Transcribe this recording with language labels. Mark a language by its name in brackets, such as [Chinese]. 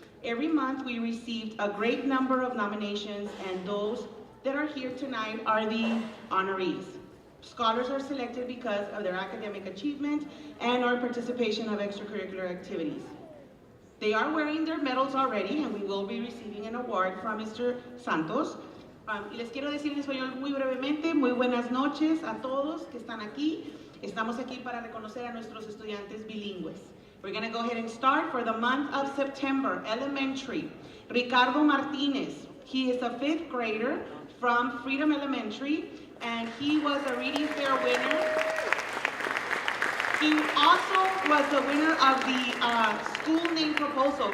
[English] Every month we received a great number of nominations, and those that are here tonight are the honorees. Scholars are selected because of their academic achievement and our participation of extracurricular activities. They are wearing their medals already, and we will be receiving an award from Mr. Santos. [Spanish] Y les quiero decir en español muy brevemente, muy buenas noches a todos que están aquí. Estamos aquí para reconocer a nuestros estudiantes bilingües. [English] We're going to go ahead and start for the month of September, elementary. Ricardo Martinez, he is a 5th grader from Freedom Elementary, and he was a Reading Fair winner. He also was the winner of the school name proposal.